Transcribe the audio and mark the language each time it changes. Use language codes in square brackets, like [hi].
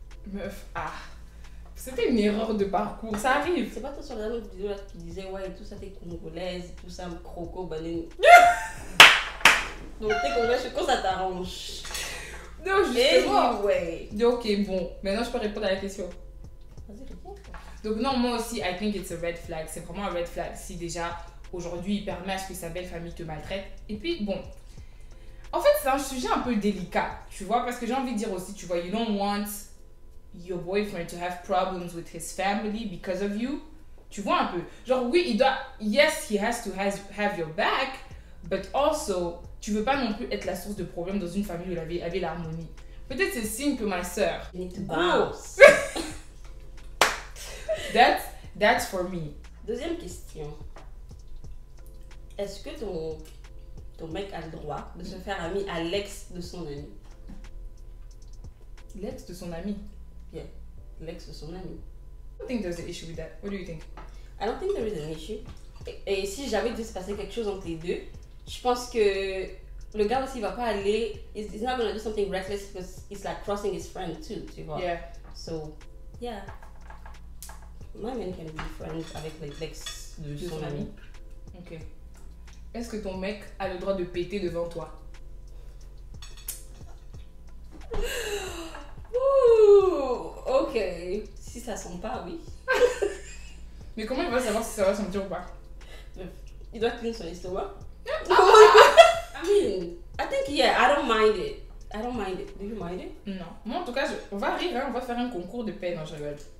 [fr] Meuf, c'était une erreur de parcours, ça arrive. C'est pas toi sur la autre vidéo là qui disait, ouais, et tout ça, t'es congolaise, tout ça, croco, banane. Donc t'es congolaise, quand ça t'arrange. Non, justement. [en] Anyway. [fr] Ok, bon. Maintenant, je peux répondre à la question. Vas-y, réponds. Donc, non, moi aussi, [en] I think it's a red flag. [fr] C'est vraiment un red flag. Si déjà, aujourd'hui, il permet à ce que sa belle famille te maltraite. Et puis, bon. En fait, c'est un sujet un peu délicat, tu vois, parce que j'ai envie de dire aussi, tu vois, [en] you don't want your boyfriend to have problems with his family because of you. [fr] Tu vois un peu. Genre, oui, il doit... [en] Yes, he has to have your back, but also... [fr] Tu veux pas non plus être la source de problèmes dans une famille où il y avait l'harmonie. Peut-être c'est signe que ma soeur. [en] You need to bounce. That's for me. [fr] Deuxième question. Est-ce que ton mec a le droit de se faire ami à l'ex de son ami? L'ex de son ami? Yeah, l'ex de son ami. [en] I don't think there's an issue with that. What do you think? I don't think there is an issue. [fr] Et si jamais il devait se passer quelque chose entre les deux, je pense que le gars aussi va pas aller, [en] he's not gonna do something reckless because it's like crossing his friend too, [fr] tu vois. [en] Yeah. So, yeah. My man can be friends [fr] avec l'ex de son ami. [en] Ok. [fr] Est-ce que ton mec a le droit de péter devant toi? Ouh, ok. Si ça sent pas, oui. Mais comment il va savoir si ça va sentir ou pas? Il doit clean son estomac. [en] I mean, I think, yeah, I don't mind it. I don't mind it. Do you mind it? [fr] Non. Moi, en tout cas, on va rire, hein, on va faire un concours de paix. Non, je rigole.